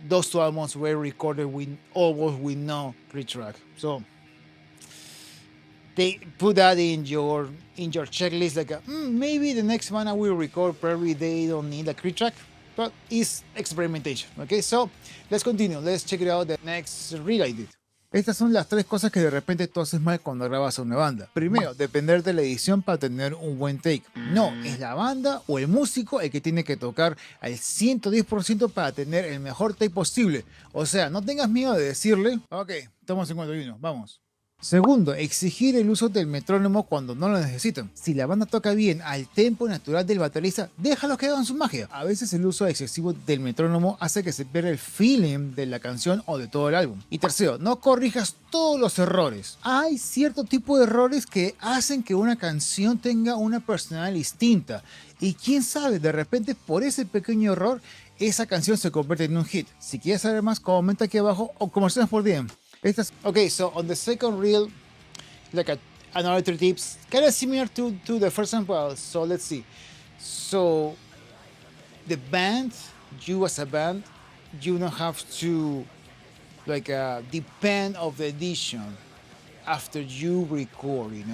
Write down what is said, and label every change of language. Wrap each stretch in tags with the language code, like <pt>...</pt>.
<en>Those two albums were recorded with almost with no click track. So they put that in your checklist, like maybe the next one I will record, probably they don't need a click track, but it's experimentation. Okay, so let's continue. Let's check it out, the next reel I did.</en> <es>Estas son las tres cosas que de repente tú haces mal cuando grabas a una banda. Primero, depender de la edición para tener un buen take. No, es la banda o el músico el que tiene que tocar al 110% para tener el mejor take posible. O sea, no tengas miedo de decirle, ok, estamos en 51, vamos. Segundo, exigir el uso del metrónomo cuando no lo necesitan. Si la banda toca bien al tempo natural del baterista, déjalos que hagan su magia. A veces el uso excesivo del metrónomo hace que se pierda el feeling de la canción o de todo el álbum. Y tercero, no corrijas todos los errores. Hay cierto tipo de errores que hacen que una canción tenga una personalidad distinta. Y quién sabe, de repente por ese pequeño error, esa canción se convierte en un hit. Si quieres saber más, comenta aquí abajo o conversemos por DM.</es> <en>Okay, so on the second reel, like another three tips, kind of similar to the first one. Well, so let's see. So the band, you as a band, you don't have to depend of the edition after you record.</en>